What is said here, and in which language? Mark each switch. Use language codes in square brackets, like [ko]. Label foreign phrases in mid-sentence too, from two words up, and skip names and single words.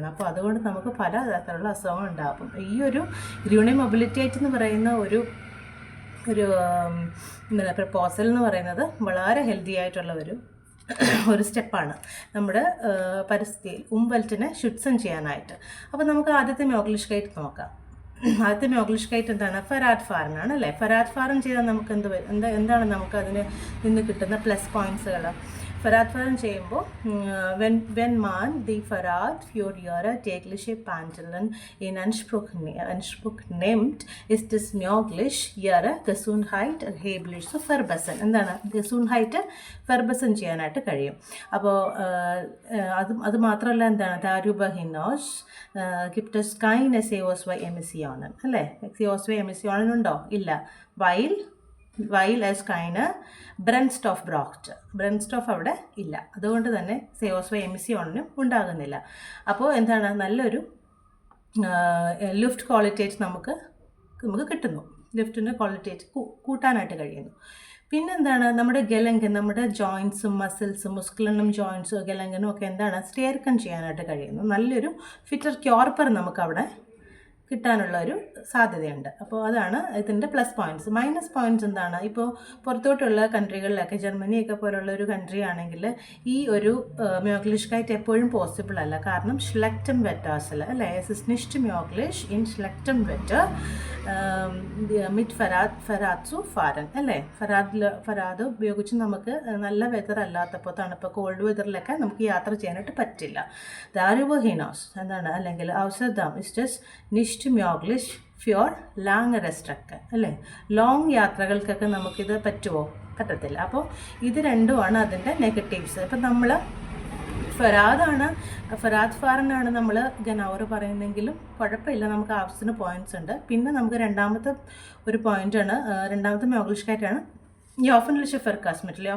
[ml] അപ്പോൾ അതുകൊണ്ട് നമുക്ക് പല തരത്തിലുള്ള അസുഖങ്ങൾ ഉണ്ടാകും. ഈ ഒരു [de] grüne Mobilität [ml] എന്ന് പറയുന്ന ഒരു പ്രപ്പോസൽ എന്ന് പറയുന്നത് വളരെ ഹെൽത്തി ആയിട്ടുള്ള ഒരു സ്റ്റെപ്പാണ് നമ്മുടെ പരിസ്ഥിതിയിൽ ഉംവെൽറ്റിനെ ശുദ്ധം ചെയ്യാനായിട്ട്. അപ്പോൾ നമുക്ക് ആദ്യത്തെ മോഗ്ലിഷ്കൈറ്റ് നോക്കാം. ആദ്യത്തെ മോഗ്ലിഷ്കൈറ്റ് [de] Fahrrad fahren ആണ് [ml] അല്ലേ? [de] Fahrrad fahren [ml] ചെയ്താൽ നമുക്ക് എന്താണ് നമുക്ക് അതിന് നിന്ന് കിട്ടുന്ന പ്ലസ് പോയിൻറ്റ്സുകൾ? [de] Fahrrad fahren ചെയ്യുമ്പോൾ wenn man die Verrat für ihre tägliche Pendeln in Anspruch nimmt, ist es möglich, ihre Gesundheit erheblich zu verbessern. Gesundheit verbessern [ml] ചെയ്യാനായിട്ട് കഴിയും. അപ്പോൾ അത് മാത്രമല്ല [de] darüber hinaus gibt es keine CO2 Emissionen അല്ലേ? [ml] CO2 Emissionen ഉണ്ടോ? ഇല്ല. [de] weil es keine Brennstoff braucht. [ml] ബ്രെൻസ്റ്റോഫ് അവിടെ ഇല്ല. അതുകൊണ്ട് തന്നെ CO2 എമിസിയോണിനും ഉണ്ടാകുന്നില്ല. അപ്പോൾ നല്ലൊരു [de] Luft Qualität [ml] നമുക്ക് കിട്ടുന്നു. ലിഫ്റ്റിൻ്റെ ക്വാളിറ്റേറ്റ് കൂട്ടാനായിട്ട് കഴിയുന്നു. പിന്നെ നമ്മുടെ ഗലങ്കൻ, നമ്മുടെ ജോയിൻസും മസിൽസും മുസ്കുലനും ജോയിൻസും ഗലങ്കനും ഒക്കെ സ്റ്റിയർക്കൺ ചെയ്യാനായിട്ട് കഴിയുന്നു. നല്ലൊരു [de] fitter Körper [ml] നമുക്കവിടെ കിട്ടാനുള്ള ഒരു സാധ്യതയുണ്ട്. അപ്പോൾ അതാണ് ഇതിൻ്റെ പ്ലസ് പോയിൻറ്റ്സ്. മൈനസ് പോയിൻറ്റ്സ് എന്താണ്? ഇപ്പോൾ പുറത്തോട്ടുള്ള കൺട്രികളിലൊക്കെ ജർമ്മനിയൊക്കെ പോലുള്ള ഒരു കൺട്രി ആണെങ്കിൽ ഈ ഒരു മ്യോഗ്ലിഷ്കൈറ്റ് എപ്പോഴും പോസിബിൾ അല്ല. കാരണം [de] schlechtem Wetter [ml] അല്ലേ, [de] es ist nicht möglich in schlechtem Wetter mit Fahrrad zu fahren അല്ലേ. [ml] ഫറാദ് ഉപയോഗിച്ച് നമുക്ക് നല്ല വെതർ അല്ലാത്തപ്പോൾ തണുപ്പ് കോൾഡ് വെതറിലൊക്കെ നമുക്ക് യാത്ര ചെയ്യാനായിട്ട് പറ്റില്ല. [de] darüber hinaus [ml] എന്താണ് അല്ലെങ്കിൽ [de] außerdem ist es nicht möglich für längere Strecken അല്ലേ. [ml] ലോങ് യാത്രകൾക്കൊക്കെ നമുക്കിത് പറ്റുമോ? പറ്റത്തില്ല. അപ്പോൾ ഇത് രണ്ടുമാണ് അതിൻ്റെ നെഗറ്റീവ്സ്. ഇപ്പം നമ്മൾ [de] Fahrrad fahren ആണ് [ml] നമ്മൾ ഗനൗർ പറയുന്നെങ്കിലും കുഴപ്പമില്ല, നമുക്ക് ആവശ്യത്തിന് പോയിൻറ്റ്സ് ഉണ്ട്. പിന്നെ നമുക്ക് രണ്ടാമത്തെ ഒരു പോയിൻ്റാണ്, രണ്ടാമത്തെ മ്യോഗ്ലിഷ്കൈറ്റാണ് ഈ [de] öffentliche Verkehrs Mittel.